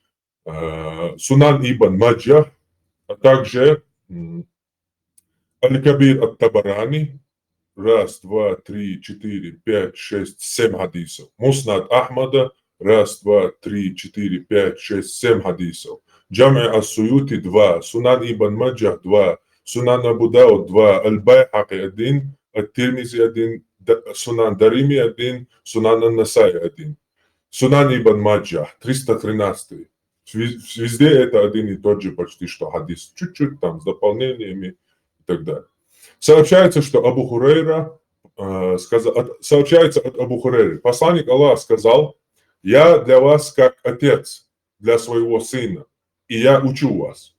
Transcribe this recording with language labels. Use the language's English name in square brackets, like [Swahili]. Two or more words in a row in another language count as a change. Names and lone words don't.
[Russian] Сунан ибн Маджах, а также Аль-Кабир ат-Табарани, 1, 2, 3, 4, 5, 6, 7 хадисов. Муснад Ахмада, 1, 2, 3, 4, 5, 6, 7 хадисов. Джами ас-Суюти 2, Сунан ибн Маджах 2, Сунан Абу Дауд 2, Аль-Байхаки 1, Ат-Тирмизи 1, Сунан Дарими 1, Сунан Ан-Насай 1. Сунан ибн Маджах 313. Везде это один и тот же почти что хадис. Чуть-чуть там с дополнениями и так далее. Сообщается, что Абу Хурейра сообщается от Абу Хурейры. Посланник Аллаха сказал: я для вас как отец для своего сына, и я учу вас.